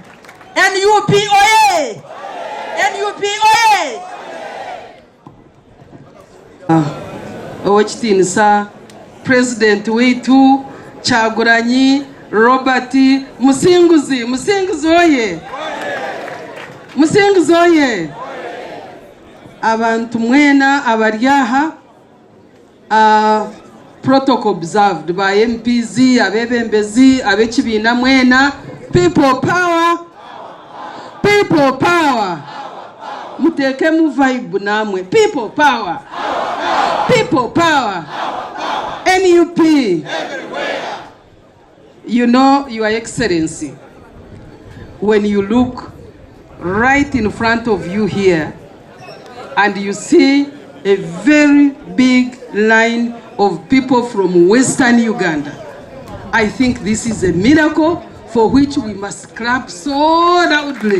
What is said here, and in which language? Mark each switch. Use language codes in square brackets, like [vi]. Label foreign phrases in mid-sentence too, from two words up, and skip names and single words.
[lg] NUP oye! NUP oye! Owekitiinisa President wetu Kyagulanyi Robert Musinguzi oye! Musinguzi oye! [nyn] Abantu mwena abari aha [en] protocol observed by MPs, [nyn] abebembezi, abekibiina mwena. [en] People power! People power! [lg] Muteke mu vibe namwe. [en] People power! People power! NUP! You know, Your Excellency, when you look right in front of you here and you see a very big line of people from Western Uganda, I think this is a miracle for which we must clap so loudly.